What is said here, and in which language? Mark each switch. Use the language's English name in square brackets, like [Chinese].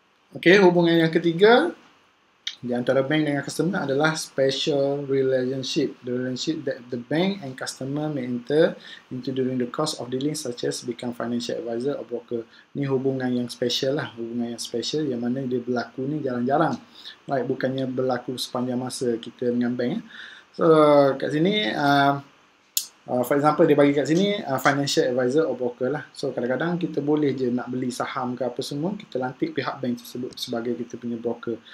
[Malay] Okay, hubungan yang ketiga di antara bank dengan customer adalah special relationship. [English] The relationship that the bank and customer may enter into during the course of dealing, such as become financial advisor or broker. [Malay] Ni hubungan yang special lah. Hubungan yang special yang mana dia berlaku ni jarang-jarang. Right, bukannya berlaku sepanjang masa kita dengan bank. So kat sini for example, dia bagi kat sini [English] financial advisor or broker [Malay] lah. So kadang-kadang kita boleh je nak beli saham ke apa semua, kita lantik pihak bank tersebut sebagai kita punya broker.